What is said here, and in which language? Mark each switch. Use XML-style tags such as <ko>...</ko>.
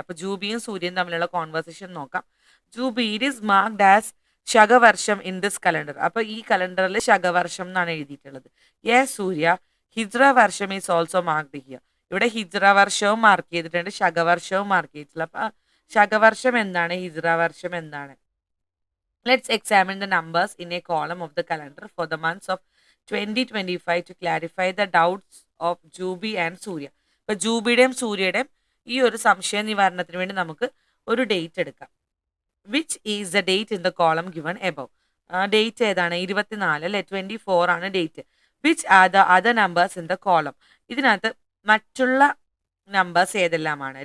<ml>അപ്പൊ ജൂബിയും സൂര്യയും തമ്മിലുള്ള കോൺവെർസേഷൻ നോക്കാം.</ml> <en>Jubi, it is marked as ശകവർഷം in this calendar.</en> <ml>അപ്പൊ ഈ കലണ്ടറിൽ ശകവർഷം എന്നാണ് എഴുതിയിട്ടുള്ളത്.</ml> <en>Yes Surya, ഹിജ്റ വർഷം is also marked here.</en> <ml>ഇവിടെ ഹിജ്റ വർഷവും മാർക്ക് ചെയ്തിട്ടുണ്ട്, ശകവർഷവും മാർക്ക് ചെയ്തിട്ടുള്ള. അപ്പൊ ശകവർഷം എന്താണ്, ഹിജ്റ വർഷം എന്താണ്?</ml> <en>Let's examine the numbers in a column of the calendar for the months of 2025 to clarify the doubts of Jubi and Surya.</en> <ml>ഇപ്പൊ ജൂബിയുടെയും സൂര്യയുടെയും ഈ ഒരു സംശയ നിവാരണത്തിന് വേണ്ടി നമുക്ക് ഒരു ഡേറ്റ് എടുക്കാം.</ml> <en>Which is the date in the column given above?</en> <ml>Date ഏതാണ്? 24 അല്ലെ? 24 ആണ് date.</ml> <en>Which are the other numbers in the column?</en> <ml>ഇതിനകത്ത് മറ്റുള്ള നമ്പേഴ്സ് ഏതെല്ലാമാണ്?</ml>